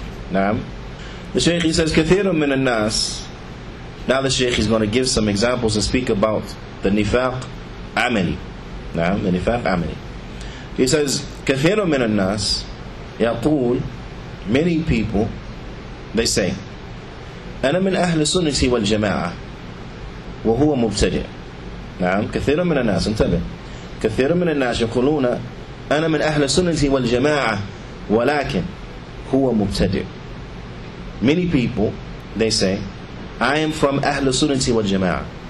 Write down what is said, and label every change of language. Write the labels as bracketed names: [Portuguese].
[English] Now, the Shaykh, he says, [Arabic] كثير من الناس. [English] Now the Shaykh is going to give some examples and speak about the nifaq amali. Now, the nifaq amali. He says, [Arabic] كثير من الناس يقول, [English] many people, they say, [Arabic] أنا من أهل السنة والجماعة. وهو مبتدع. نعم كثير من الناس انتبه كثير من الناس يقولون أنا من أهل السنة والجماعة ولكن هو مبتدع. [English] Many people, they say, I am from Ahl Sunnati wal Jama'ah.